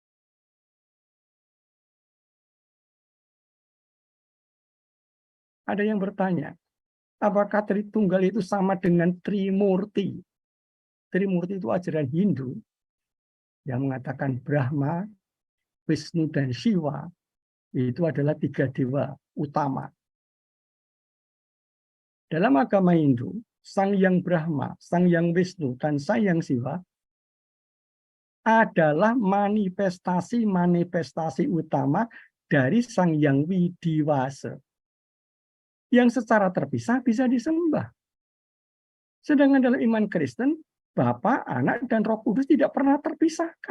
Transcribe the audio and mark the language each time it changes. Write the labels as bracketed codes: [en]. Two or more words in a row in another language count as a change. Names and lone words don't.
[id] Ada yang bertanya, apakah Tritunggal itu sama dengan Trimurti? Trimurti itu ajaran Hindu yang mengatakan Brahma, Wisnu, dan Shiva itu adalah 3 dewa utama. Dalam agama Hindu, Sang Hyang Brahma, Sang Hyang Wisnu, dan Sang Hyang Shiva adalah manifestasi utama dari Sang Hyang Widiwasa, yang secara terpisah bisa disembah. Sedangkan dalam iman Kristen, Bapa, Anak, dan Roh Kudus tidak pernah terpisahkan.